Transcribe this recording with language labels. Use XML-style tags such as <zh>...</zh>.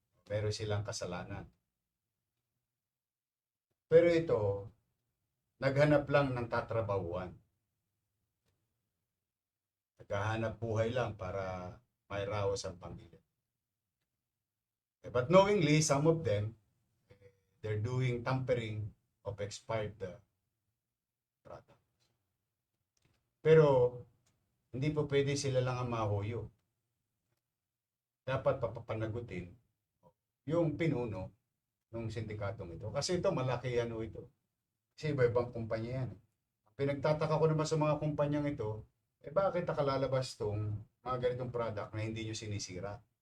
<tl>Meron silang kasalanan. Pero ito, naghanap lang ng tatrabahuan. Naghahanap buhay lang para may raos ang pamilya.</tl> <en>But knowingly, some of them, they're doing tampering of expired product.</en> <tl>Pero, hindi po pwede sila lang ang mahuyo. Dapat papapanagutin yung pinuno ng sindikatong ito. Kasi ito, malaki ano ito. Kasi iba-ibang kumpanya yan. Pinagtataka ko naman sa mga kumpanyang ito, bakit nakalalabas tong mga ganitong product na hindi nyo sinisira?</tl>